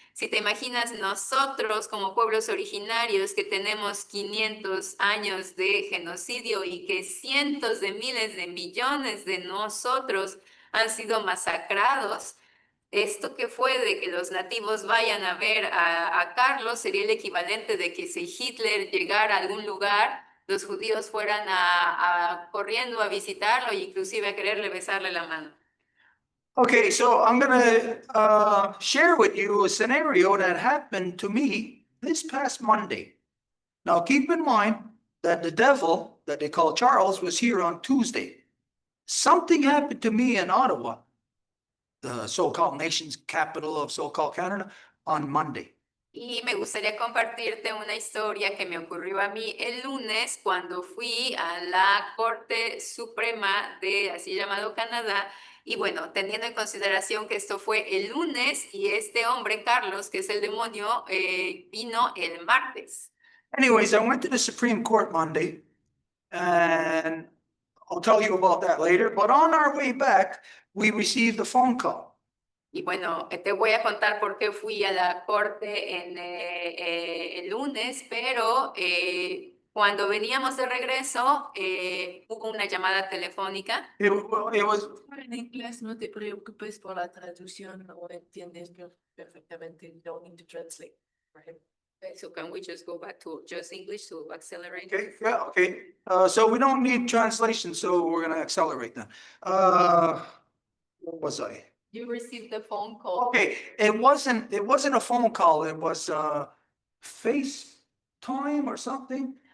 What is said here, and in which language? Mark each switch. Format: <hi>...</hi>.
<es>Si te imaginas nosotros como pueblos originarios que tenemos 500 años de genocidio y que cientos de miles de millones de nosotros han sido masacrados, esto que fue de que los nativos vayan a ver a Carlos sería el equivalente de que si Hitler llegara a algún lugar, los judíos fueran corriendo a visitarlo e inclusive a quererle besarle la mano.</es> <en>Okay, so I'm gonna share with you a scenario that happened to me this past Monday. Now, keep in mind that the devil that they call Charles was here on Tuesday. Something happened to me in Ottawa, the so-called nation's capital of so-called Canada, on Monday.</en> <es>Y me gustaría compartirte una historia que me ocurrió a mí el lunes cuando fui a la Corte Suprema de así llamado Canadá. Y bueno, teniendo en consideración que esto fue el lunes y este hombre, Carlos, que es el demonio, vino el martes.</es> <en>Anyways, I went to the Supreme Court Monday, and I'll tell you about that later. But on our way back, we received a phone call.</en> <es>Y bueno, te voy a contar por qué fui a la corte el lunes, pero cuando veníamos de regreso hubo una llamada telefónica.</es> <en>It was</en> <es>En inglés no te preocupes por la traducción, no entiendes perfectamente,</es> <en>you don't need to translate for him. So can we just go back to just English to accelerate? okay. Yeah, okay. So we don't need translation, so we're gonna accelerate then. What was I? You received the phone call. Okay, it wasn't a phone call. It was FaceTime or something.</en>